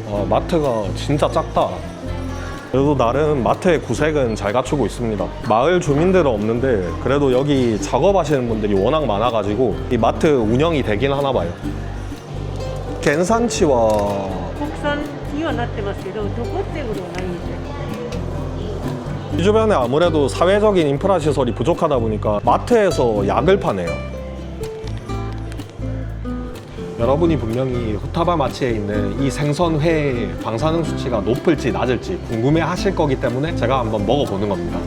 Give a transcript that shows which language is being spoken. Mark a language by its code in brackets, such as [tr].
[ko] 마트가 진짜 작다. 그래도 나름 마트의 구색은 잘 갖추고 있습니다. 마을 주민들은 없는데 그래도 여기 작업하시는 분들이 워낙 많아가지고 이 마트 운영이 되긴 하나 봐요. [ja] 겐산치와 国産にはなってますけど、どこっていうことはないんですよ。 [ko] 이 주변에 아무래도 사회적인 인프라 시설이 부족하다 보니까 마트에서 약을 파네요. 여러분이 분명히 후타바 마치에 있는 이 생선회의 방사능 수치가 높을지 낮을지 궁금해 하실 거기 때문에 제가 한번 먹어보는 겁니다.